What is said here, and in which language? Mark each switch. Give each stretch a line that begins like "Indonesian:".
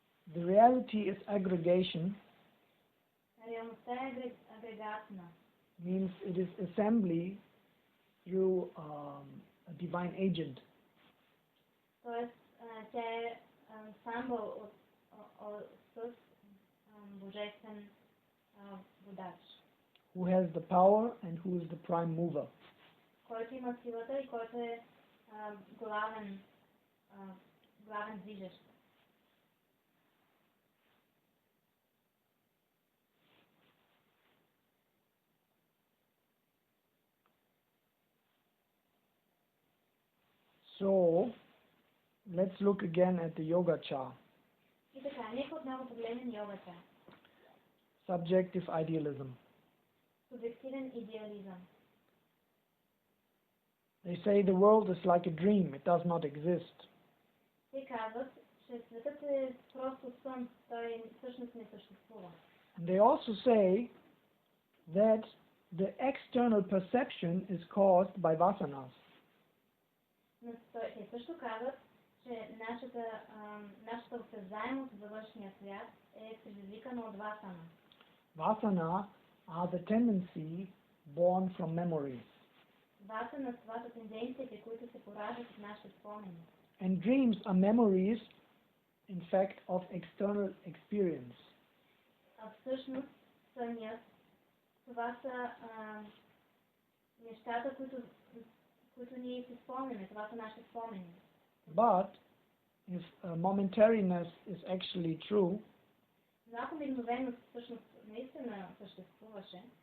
English: The reality is aggregation,
Bulgarian: Реалността е агрегатна.
English: means it is assembly through a divine agent.
Bulgarian: Тоест, тя е ансамбъл с божествен водач,
English: Who has the power and who is the prime mover.
Bulgarian: който има силата и който е главен движещ.
English: So, let's look again at the yoga chart.
Bulgarian: И така, нека отново погледнем йогата.
English: Subjective idealism.
Bulgarian: Субективен идеализъм.
English: They say the world is like a dream, it does not exist.
Bulgarian: Те казват, че светът е просто сън, той всъщност не съществува.
English: And they also say that the external perception is caused by vasanas.
Bulgarian: Но те също казват, че нашата осезаемост за външния свят е предизвикана от васана.
English: Vasana are the tendency born from memories.
Bulgarian: Васана, това са тенденциите, които се пораждат от нашите спомени.
English: And dreams are memories, in fact, of external experience.
Bulgarian: А всъщност сънят, това са нещата, които ние си спомняме, това са нашите спомени.
English: But if momentariness is actually true,
Bulgarian: Но ако мигновеност всъщност наистина съществуваше,